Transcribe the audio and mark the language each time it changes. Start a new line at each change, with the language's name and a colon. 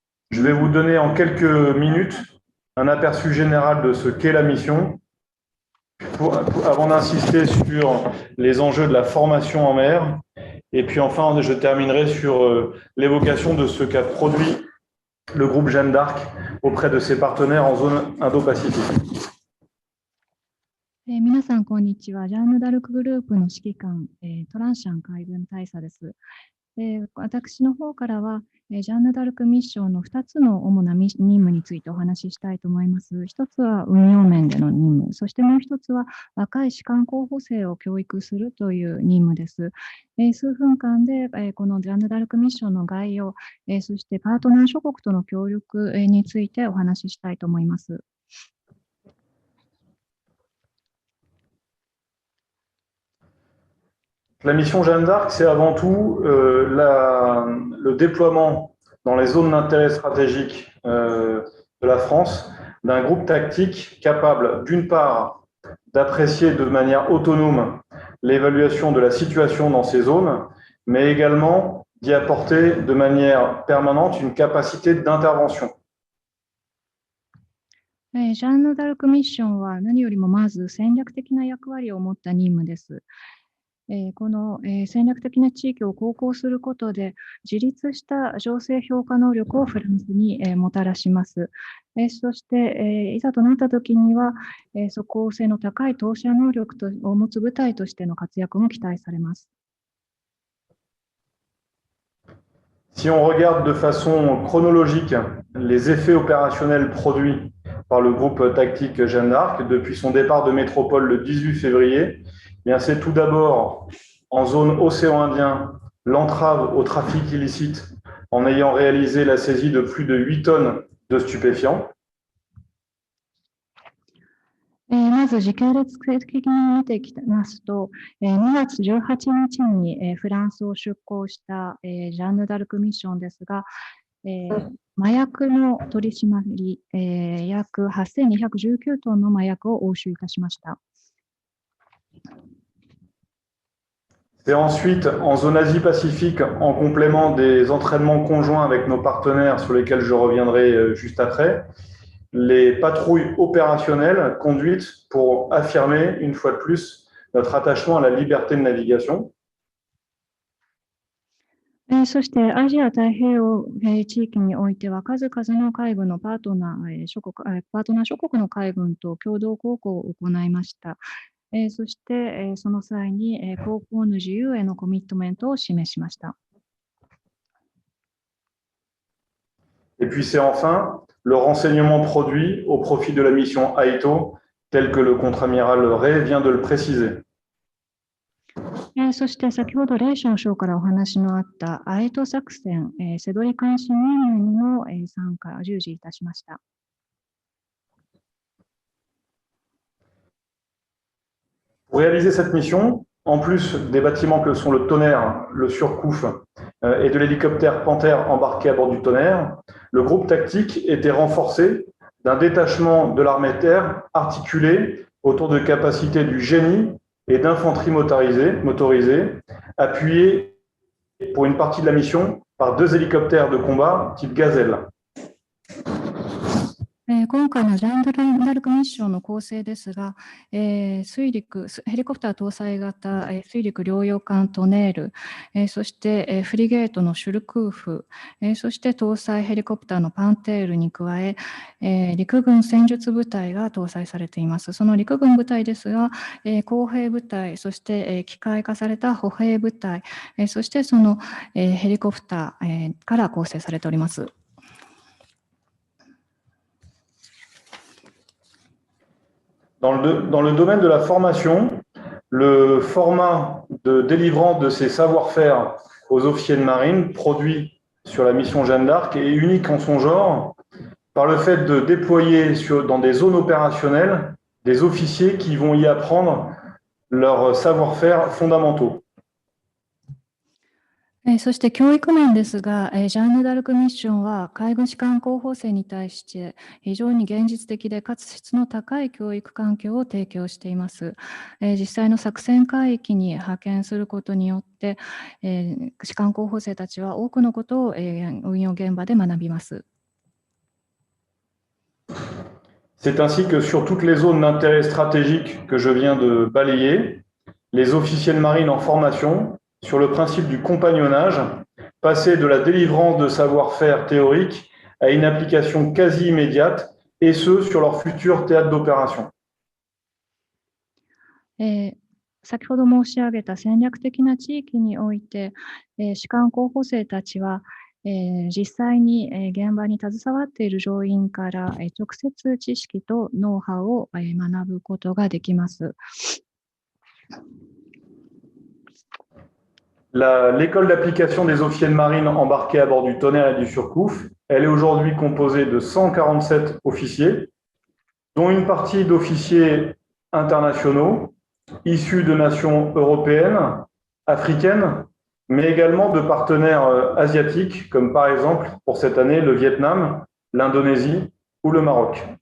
French: Je vais vous donner en quelques minutes un aperçu général de ce qu'est la mission, avant d'insister sur les enjeux de la formation en mer. Et puis enfin, je terminerai sur l'évocation de ce qu'a produit le groupe Jeanne d'Arc auprès de ses partenaires en zone Indo-Pacifique.
Japanese: 皆さん、こんにちは。ジャンヌ・ダルクグループの指揮官、トランシャン海軍大佐です。私の方からは、ジャンヌ・ダルクミッションの2つの主な任務についてお話ししたいと思います。一つは運用面での任務、そしてもう一つは若い士官候補生を教育するという任務です。数分間で、このジャンヌ・ダルクミッションの概要、そしてパートナー諸国との協力についてお話ししたいと思います。
French: La mission Jeanne d'Arc, c'est avant tout le déploiement dans les zones d'intérêt stratégique de la France d'un groupe tactique capable, d'une part, d'apprécier de manière autonome l'évaluation de la situation dans ces zones, mais également d'y apporter de manière permanente une capacité d'intervention.
Japanese: ジャンヌ・ダルクミッションは何よりもまず戦略的な役割を持った任務です。この戦略的な地域を航行することで自立した情勢評価能力をフランスにもたらします。そしていざとなったときには即効性の高い投射能力を持つ部隊としての活躍も期待されます。
French: Si on regarde de façon chronologique les effets opérationnels produits par le groupe tactique Jeanne d'Arc depuis son départ de métropole le 18 février, bien, c'est tout d'abord en zone océan Indien l'entrave au trafic illicite en ayant réalisé la saisie de plus de 8 tonnes de stupéfiants.
Japanese: まず時系列的に見ていきますと、2月18日にフランスを出港したジャンヌ・ダルクミッションですが、麻薬の取り締まり、約8219トンの麻薬を押収いたしました。
French: C'est ensuite en zone Asie-Pacifique, en complément des entraînements conjoints avec nos partenaires sur lesquels je reviendrai juste après, les patrouilles opérationnelles conduites pour affirmer une fois de plus notre attachement à la liberté de navigation.
Japanese: そしてアジア太平洋地域においては数々の海軍のパートナー諸国の海軍と共同航行を行いました。そしてその際に航行の自由へのコミットメントを示しました。
French: Et puis c'est enfin le renseignement produit au profit de la mission AITO, tel que le contre-amiral Ray vient de le préciser.
Japanese: そして先ほどレイ少将からお話のあったアイト作戦、セドリ監視任務の参加を従事いたしました。
French: Pour réaliser cette mission, en plus des bâtiments que sont le Tonnerre, le Surcouf et de l'hélicoptère Panther embarqué à bord du Tonnerre, le groupe tactique était renforcé d'un détachement de l'armée de terre articulé autour de capacités du génie et d'infanterie motorisée, appuyé pour une partie de la mission par 2 hélicoptères de combat type Gazelle.
Japanese: 今回のジャンヌ・ダルクミッションの構成ですが、ヘリコプター搭載型水陸両用艦トネール、そしてフリゲートのシュルクーフ、そして搭載ヘリコプターのパンテールに加え、陸軍戦術部隊が搭載されています。その陸軍部隊ですが、工兵部隊、そして機械化された歩兵部隊、そしてそのヘリコプターから構成されております。
French: Dans le domaine de la formation, le format de délivrance de ces savoir-faire aux officiers de marine produit sur la mission Jeanne d'Arc est unique en son genre par le fait de déployer dans des zones opérationnelles des officiers qui vont y apprendre leurs savoir-faire fondamentaux.
Japanese: そして教育面ですが、ジャンヌ・ダルクミッションは海軍士官候補生に対して非常に現実的でかつ質の高い教育環境を提供しています。実際の作戦海域に派遣することによって、士官候補生たちは多くのことを運用現場で学びます。
French: C'est ainsi que sur toutes les zones d'intérêt stratégique que je viens de balayer, les officiels de marine en formation sur le principe du compagnonnage, passer de la délivrance de savoir-faire théorique à une application quasi immédiate, et ce, sur leur futur théâtre d'opération.
Japanese: 先ほど申し上げた戦略的な地域において、士官候補生たちは、実際に、現場に携わっている乗員から、直接知識とノウハウを、学ぶことができます。
French: L'école d'application des officiers de marine embarqués à bord du Tonnerre et du Surcouf, elle est aujourd'hui composée de 147 officiers, dont une partie d'officiers internationaux, issus de nations européennes, africaines, mais également de partenaires asiatiques, comme par exemple, pour cette année, le Vietnam, l'Indonésie ou le Maroc.